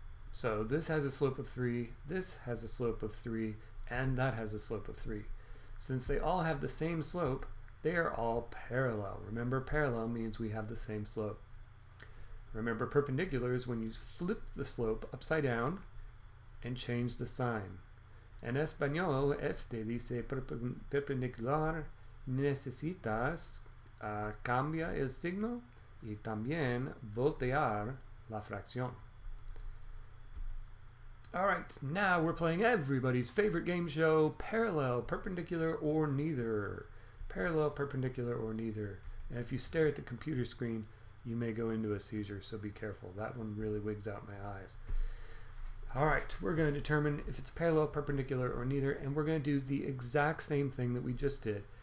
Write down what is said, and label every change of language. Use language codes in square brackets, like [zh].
[en] So this has a slope of 3, this has a slope of 3, and that has a slope of 3. Since they all have the same slope, they are all parallel. Remember, parallel means we have the same slope. Remember, perpendicular is when you flip the slope upside down and change the sign. [es] En español, este dice perpendicular, necesitas cambia el signo y también voltear la fracción. [en] Alright, now we're playing everybody's favorite game show, parallel, perpendicular, or neither. Parallel, perpendicular, or neither. And if you stare at the computer screen, you may go into a seizure, so be careful. That one really wigs out my eyes. Alright, we're going to determine if it's parallel, perpendicular, or neither, and we're going to do the exact same thing that we just did.